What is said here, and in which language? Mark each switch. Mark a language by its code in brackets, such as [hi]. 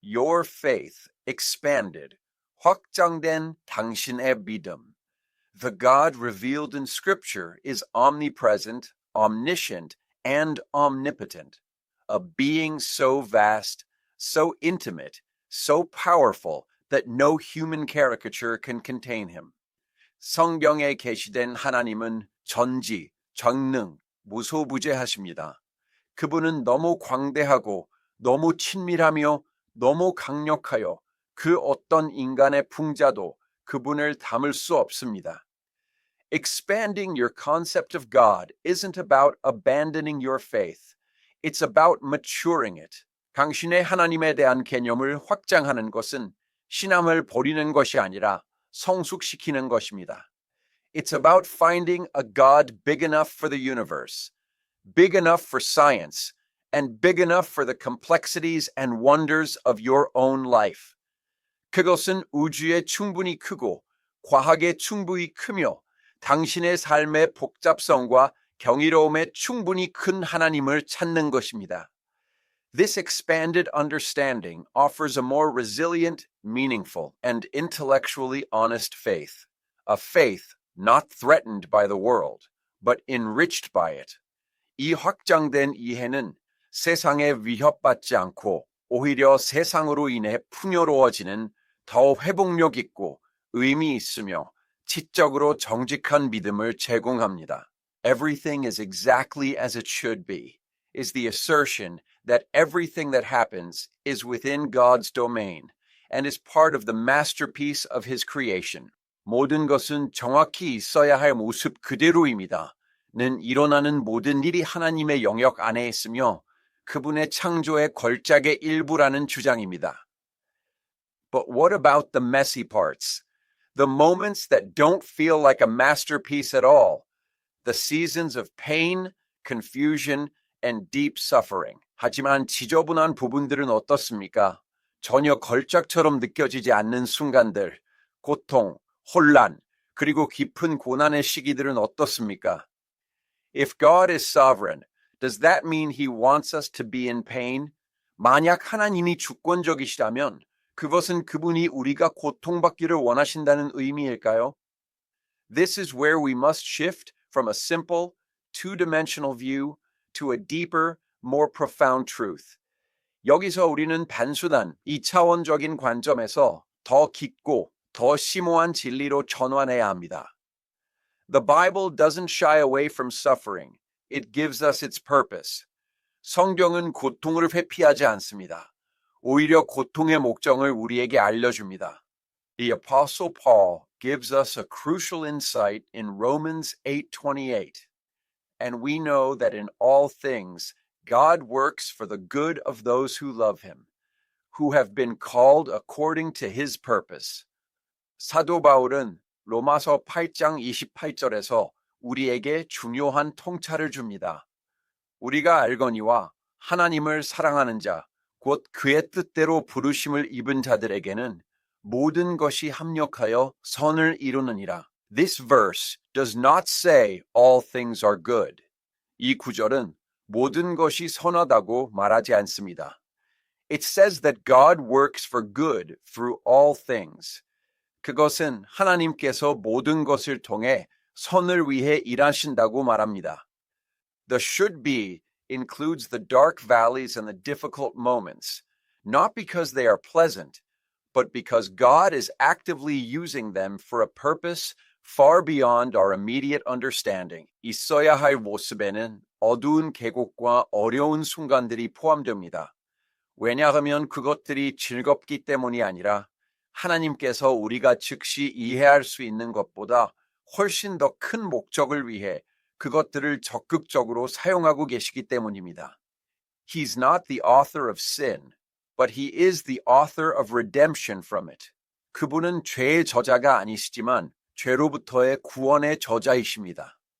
[en] your faith expanded, [ko] 확장된 당신의 믿음. [en] The God revealed in Scripture is omnipresent, omniscient, and omnipotent, a being so vast, so intimate, so powerful that no human caricature can contain him. [ko] 성경에 계시된 하나님은 전지, 전능, 무소부재하십니다. 그분은 너무 광대하고 너무 친밀하며 너무 강력하여 그 어떤 인간의 풍자도 그분을 담을 수 없습니다. [en] Expanding your concept of God isn't about abandoning your faith. It's about maturing it. [ko] 당신의 하나님에 대한 개념을 확장하는 것은 신앙을 버리는 것이 아니라 성숙시키는 것입니다. [en] It's about finding a God big enough for the universe, big enough for science, and big enough for the complexities and wonders of your own life. [ko] 그것은 우주에 충분히 크고 과학에 충분히 크며 당신의 삶의 복잡성과 경이로움에 충분히 큰 하나님을 찾는 것입니다. [en] This expanded understanding offers a more resilient, meaningful, and intellectually honest faith. A faith not threatened by the world, but enriched by it. [ko] 이 확장된 이해는 세상에 위협받지 않고 오히려 세상으로 인해 풍요로워지는 더 회복력 있고 의미 있으며 지적으로 정직한 믿음을 제공합니다. [en] Everything is exactly as it should be is the assertion that everything that happens is within God's domain and is part of the masterpiece of His creation. [ko] 모든 것은 정확히 있어야 할 모습 그대로입니다. 는 일어나는 모든 일이 하나님의 영역 안에 있으며 그분의 창조의 걸작의 일부라는 주장입니다. [en] But what about the messy parts? The moments that don't feel like a masterpiece at all? The seasons of pain, confusion, and deep suffering. [ko] 하지만 지저분한 부분들은 어떻습니까? 전혀 걸작처럼 느껴지지 않는 순간들, 고통, 혼란, 그리고 깊은 고난의 시기들은 어떻습니까? [en] If God is sovereign, does that mean He wants us to be in pain? [ko] 만약 하나님이 주권적이시다면 그것은 그분이 우리가 고통받기를 원하신다는 의미일까요? [en] This is where we must shift from a simple, two-dimensional view to a deeper, more profound truth. [ko] 여기서 우리는 단순한 이차원적인 관점에서 더 깊고 더 심오한 진리로 전환해야 합니다. [en] The Bible doesn't shy away from suffering. It gives us its purpose. [ko] 성경은 고통을 회피하지 않습니다. 오히려 고통의 목적을 우리에게 알려줍니다. [en] The Apostle Paul gives us a crucial insight in Romans 8:28. And we know that in all things God works for the good of those who love him, who have been called according to his purpose. [ko] 사도 바울은 로마서 8장 28절에서 우리에게 중요한 통찰을 줍니다. 우리가 알거니와 하나님을 사랑하는 자, 곧 그의 뜻대로 부르심을 입은 자들에게는 모든 것이 합력하여 선을 이루느니라. [en] This verse does not say all things are good. [ko] 이 구절은 모든 것이 선하다고 말하지 않습니다. [en] It says that God works for good through all things. [ko] 그것은 하나님께서 모든 것을 통해 선을 위해 일하신다고 말합니다. [en] The should be includes the dark valleys and the difficult moments, not because they are pleasant, but because God is actively using them for a purpose far beyond our immediate understanding. [ko] 있어야 할 모습에는 어두운 계곡과 어려운 순간들이 포함됩니다. 왜냐하면 그것들이 즐겁기 때문이 아니라 하나님께서 우리가 즉시 이해할 수 있는 것보다 훨씬 더 큰 목적을 위해 그것들을 적극적으로 사용하고 계시기 때문입니다. [en] He's not the author of sin, but he is the author of redemption from it. [ko] 그분은 죄의 저자가 아니시지만 죄로부터의 구원의 저자이십니다.